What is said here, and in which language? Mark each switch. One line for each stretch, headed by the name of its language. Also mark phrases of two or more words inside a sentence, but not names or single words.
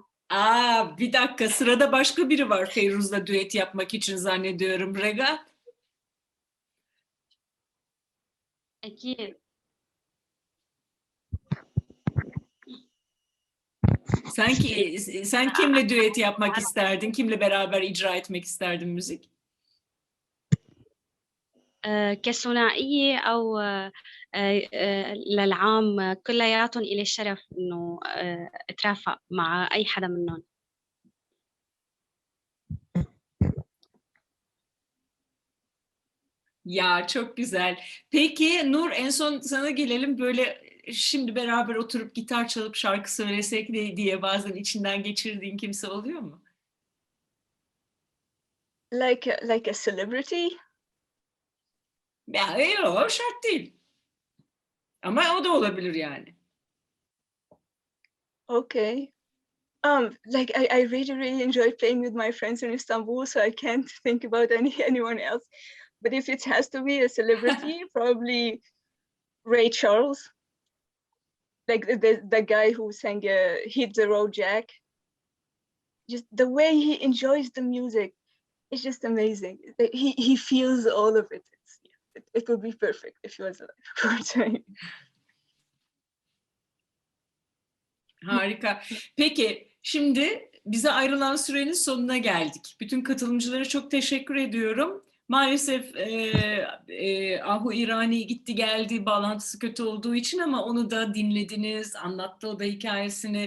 Turkish: Bir dakika, sırada başka biri var Feyruz'la düet yapmak için zannediyorum. Regat?
Arabic: أكيد.
Turkish: Sen kimle düet yapmak isterdin? Kimle beraber icra etmek isterdin müzik?
Arabic: كثنائية أو للعام كلياتهم إلي الشرف إنه أترافق مع أي حدا منهم.
Turkish: Ya çok güzel. Peki Nur, en son sana gelelim. Böyle şimdi beraber oturup gitar çalıp şarkı söylesek diye bazen içinden geçirdiğin kimse oluyor mu?
English: Like a celebrity?
Turkish: Ya yok, şart değil. Ama o da olabilir yani.
English: Okay. Like I really enjoy playing with my friends in Istanbul, so I can't think about anyone else. But if it has to be a celebrity, probably Ray Charles, like the guy who sang "Hit the Road Jack." Just the way he enjoys the music, it's just amazing. He feels all of it. It would be perfect if he was alive, of course.
Turkish: Harika. Peki, şimdi bize ayrılan sürenin sonuna geldik. Bütün katılımcılara çok teşekkür ediyorum. Maalesef Ahu İrani gitti geldi, bağlantısı kötü olduğu için, ama onu da dinlediniz, anlattı o da hikayesini.